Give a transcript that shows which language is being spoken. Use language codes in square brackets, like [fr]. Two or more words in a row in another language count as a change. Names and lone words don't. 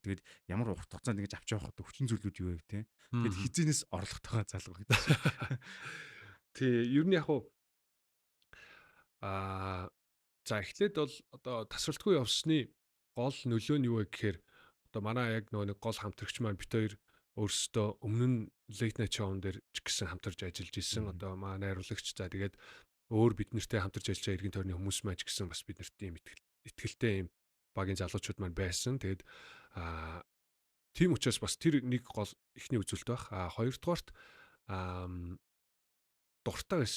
[mn] Тэгээд ямар урт хугацаанд ингэж авч явах хүчин зүйлүүд юу байв те? Тэгээд хизэнээс орлоготойгоо залгах гэдэг. Тий, ер нь яг уу за эхлээд бол одоо тасралтгүй явсны гол нөлөө нь юу вэ гэхээр одоо манай яг нөгөө нэг гол хамтрагч маань бит хоёр өөрсдөө өмнө нь [en] late night show- [mn] н дээр ч гэсэн хамтарч ажиллаж исэн. Одоо манай найруулагч за тэгээд өөр бид нартэй хамтарч ажиллаж байгаа иргэн тойрны хүмүүс маань ч гэсэн бас бид нарт ийм итгэлтэй ийм багийн залуучууд маань байсан. Тэгээд тийм учраас бас тэр нэг гол ихний үзүүлэлт байх. Хоёрдугаарт дуртай байсан.